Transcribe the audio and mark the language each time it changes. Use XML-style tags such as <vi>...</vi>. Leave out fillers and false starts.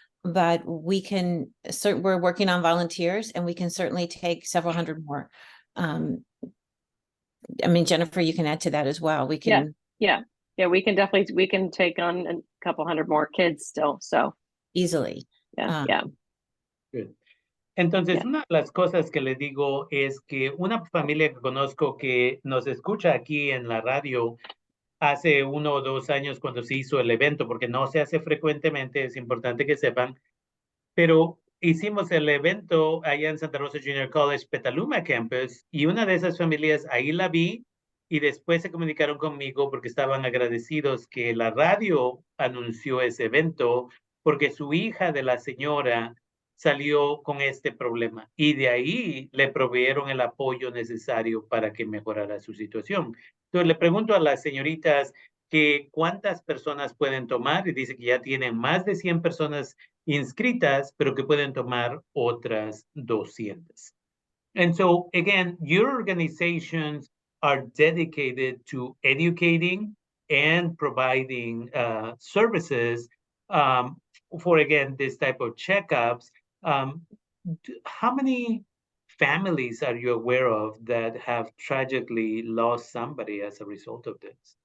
<en>but we're working on volunteers, and we can certainly take several hundred more. I mean, Jennifer, you can add to that as well. We can Yeah, we can take on a couple hundred more kids still, so easily. yeah. Good.</en> <es>Entonces,</es> <en>Yeah.</en> <es>una de las cosas que le digo es que una familia que conozco que nos escucha aquí en la radio hace 1 o 2 años cuando se hizo el evento, porque no se hace frecuentemente, es importante que sepan, pero hicimos el evento allá en Santa Rosa Junior College, Petaluma Campus, y una de esas familias ahí la vi y después se comunicaron conmigo porque estaban agradecidos que la radio anunció ese evento porque su hija de la señora salió con este problema y de ahí le proveyeron el apoyo necesario para que mejorara su situación. Entonces le pregunto a las señoritas que cuántas personas pueden tomar y dice que ya tienen más de 100 personas inscritas, pero que pueden tomar otras 200.</es> <en>And so again, your organizations are dedicated to educating and providing services for, again, this type of checkups. How many families are you aware of that have tragically lost somebody as a result of this?</en>